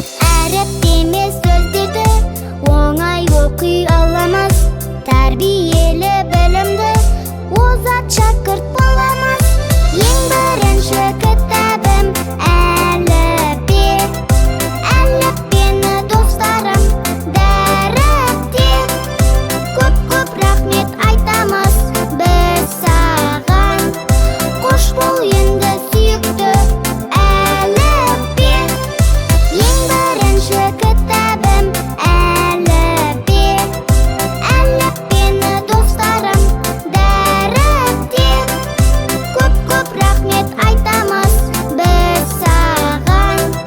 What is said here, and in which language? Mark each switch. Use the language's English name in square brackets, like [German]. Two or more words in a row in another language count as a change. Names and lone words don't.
[Kazakh] Әріптеме сөздерді Оңай оқи аламыз, тәрбиелі білімді озат шәкірт боламыз. Ең бірінші кітабым әліппе. Әліппені, достарым, дәріптеп. Көп-көп рахмет айтамыз біз саған. [Tatar] Кош бол инде, сөйкте, әлеппе. Иң беренче китабым әлеппе. Әлеппене дустарым дәрепте. Күп-күп рәхмәт әйтәбез без саган.